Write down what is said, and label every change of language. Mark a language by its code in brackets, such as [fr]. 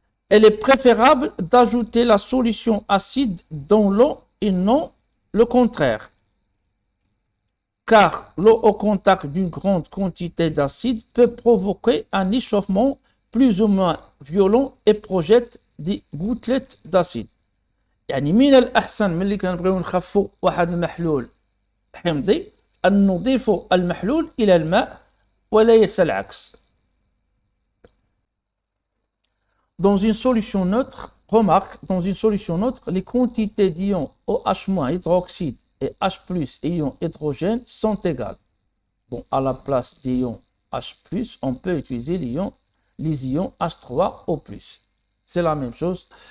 [fr] Il est préférable d'ajouter la solution acide dans l'eau et non le contraire, car l'eau au contact d'une grande quantité d'acide peut provoquer un échauffement plus ou moins violent et projette des gouttelettes d'acide. [ar] يعني من الأحسن ملي كنبغيو نخفوا واحد المحلول حمضي أن نضيف المحلول إلى الماء وليس العكس. [fr] Dans une solution neutre, remarque, dans une solution neutre, les quantités d'ions OH- hydroxyde et H+, ions hydrogène sont égales. Bon, à la place d'ions H+, on peut utiliser l'ion les ions H3O+. C'est la même chose.